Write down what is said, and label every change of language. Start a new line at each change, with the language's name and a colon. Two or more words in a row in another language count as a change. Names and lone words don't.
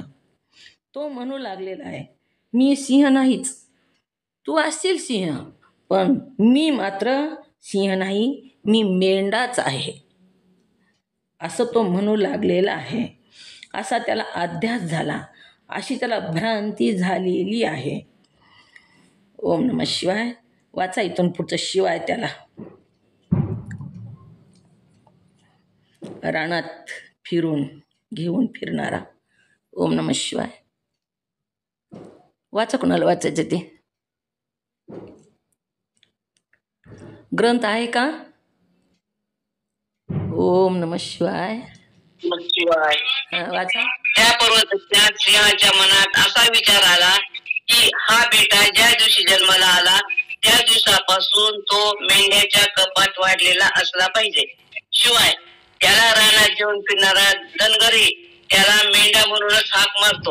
Marathi: तो म्हणू लागलेला आहे, मी सिंह नाहीच, तू असशील सिंह, पण मी मात्र सिंह नाही, मी मेंढाच आहे असं तो म्हणू लागलेला आहे. असा त्याला अध्यास झाला, अशी त्याला भ्रांती झालेली आहे.
Sanskrit: ओम नमः शिवाय.
Marathi: वाचा इथून पुढचं शिवाय त्याला. रानात फिरून घेऊन फिरणारा.
Sanskrit: ओम नमः शिवाय.
Marathi: वाचा, कोणाला वाचायचं ते. ग्रंथ आहे का?
Sanskrit: ओम नमः शिवाय.
Marathi: वाचा. त्या पर्वताच्या सिंहाच्या मनात असा विचार आला की हा बेटा ज्या दिवशी जन्माला आला त्या दिवसापासून तो मेंढ्याच्या कपात वाढलेला असला पाहिजे. शिवाय त्याला रानात घेऊन फिरणारा धनगरी त्याला मेंढा म्हणूनच हाक मारतो.